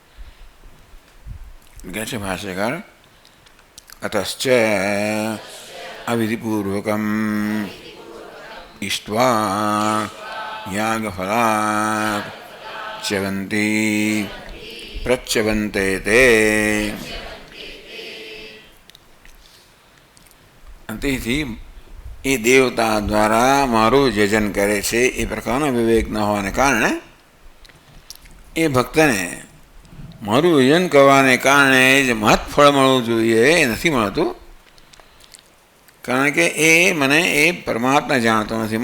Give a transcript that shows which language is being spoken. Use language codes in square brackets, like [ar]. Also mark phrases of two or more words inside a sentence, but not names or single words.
[gu] કહે છે ભાષ્યકાર, [sa] અતશ્ચ अविधिपूर्वकम् इष्ट्वा यागफलात् च्यवन्ति प्रच्यवन्ते ते તેથી [gu] એ દેવતા દ્વારા મારું યજન કરે છે એ પ્રકારનો વિવેક ન હોવાને કારણે એ ભક્તને મારું યજન કરવાને કારણે જે મહત્ ફળ મળવું જોઈએ એ નથી મળતું, કારણ કે એ મને એ પરમાત્મા જાણતો નથી.